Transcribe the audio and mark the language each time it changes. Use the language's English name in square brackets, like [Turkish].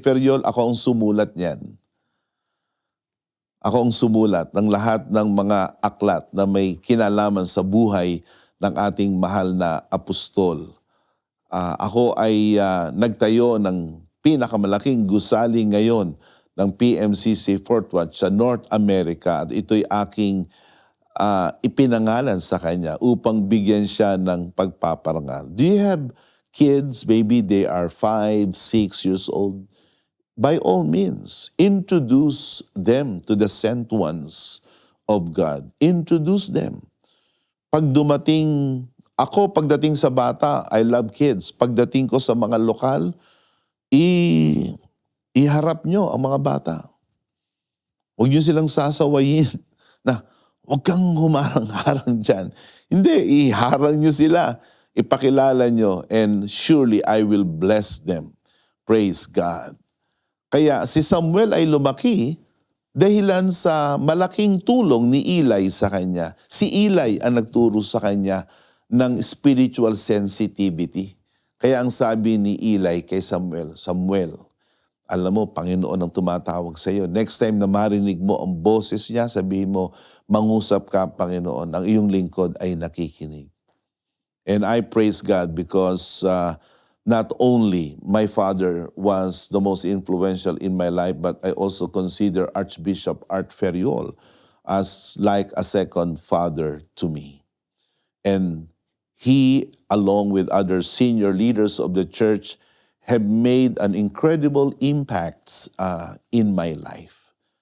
[Filipino] Ferriol, ako ang sumulat niyan. Ako ang sumulat ng lahat ng mga aklat na may kinalaman sa buhay ng ating mahal na apostol. Ako ay nagtayo ng pinakamalaking gusali ngayon ng PMCC Fort Watch sa North America at ito'y aking ipinangalan sa kanya upang bigyan siya ng pagpaparangal. [English] Do you have kids, maybe they are 5, 6 years old? By all means, introduce them to the sent ones of God. Introduce them. [Filipino] Pagdating sa bata, [English] I love kids. [Filipino] Pagdating ko sa mga lokal, iharap nyo ang mga bata. Huwag nyo silang sasawayin na huwag kang humarang-harang dyan. Hindi, iharang nyo sila. Ipakilala nyo [English] and surely I will bless them. [Filipino] Praise God. Kaya si Samuel ay lumaki dahilan sa malaking tulong ni Eli sa kanya. Si Eli ang nagturo sa kanya ng spiritual sensitivity. Kaya ang sabi ni Eli kay Samuel, Samuel, alam mo, Panginoon ang tumatawag sa iyo. Next time na marinig mo ang boses niya, sabihin mo, mangusap ka, Panginoon, ang iyong lingkod ay nakikinig. [English] And I praise God because not only my father was the most influential in my life, but I also consider Archbishop Art Ferriol as like a second father to me. And he, along with other senior leaders of the church, have made an incredible impact in my life.